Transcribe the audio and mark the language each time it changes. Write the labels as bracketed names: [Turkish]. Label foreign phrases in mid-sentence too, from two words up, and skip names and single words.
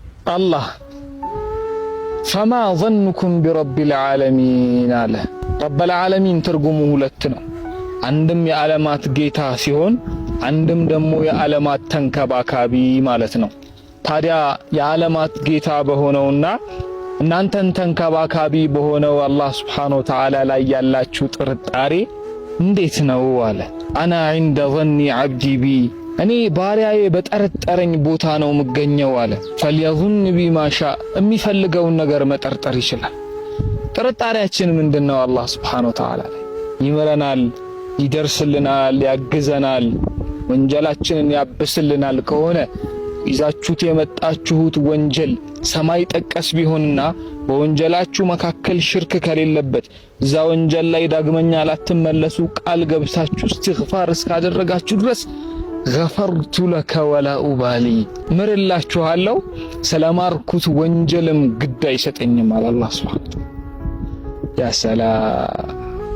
[Arabic] الله فما ظنكم برب العالمين [Amharic] አለ። [Arabic] رب العالمين [Amharic] ትርጉሙ ሁለት ነው። አንድም የዓለማት ጌታ ሲሆን አንድም ደግሞ የዓለማት ተንከባካቢ ማለት ነው። ታዲያ የዓለማት ጌታ በሆነውና እናንተን ተንከባካቢ በሆነው አላህ [Arabic] سبحانه وتعالى [Amharic] ላይ ያላችሁ ጥርጣሬ እንዴት ነው አለ። [Arabic] أنا عند ظن عبدي بي [Amharic] እኔ ባሪያዬ በጠረጠረኝ ቦታ ነው የምገኘው አለ። [Arabic] فليظن بما شاء [Amharic] የሚፈልገውን ነገር መጠርጠር ይችላል። ጥርጣሬያችን ምንድነው? አላህ [Arabic] سبحانه وتعالى [Amharic] ይመረናል፣ ይደርስልናል፣ ያግዘናል፣ ወንጀላችንን ያብስልናል ከሆነ ይዛችሁት የመጣችሁት ወንጀል ሰማይ ጠቀስ ቢሆንና በወንጀላችሁ መካከል ሽርክ ከሌለበት እዛ ወንጀል ላይ ዳግመኛ ላትመለሱ ቃል ገብታችሁ እስትግፋር እስካደረጋችሁ ድረስ [Arabic] غفرت لك ولا أبالي [Amharic] ምርላችኋለሁ ሰላማርኩት ወንጀልም ግድ አይሰጠኝም አለ [Arabic] الله سبحانه [Amharic] ያ ሰላም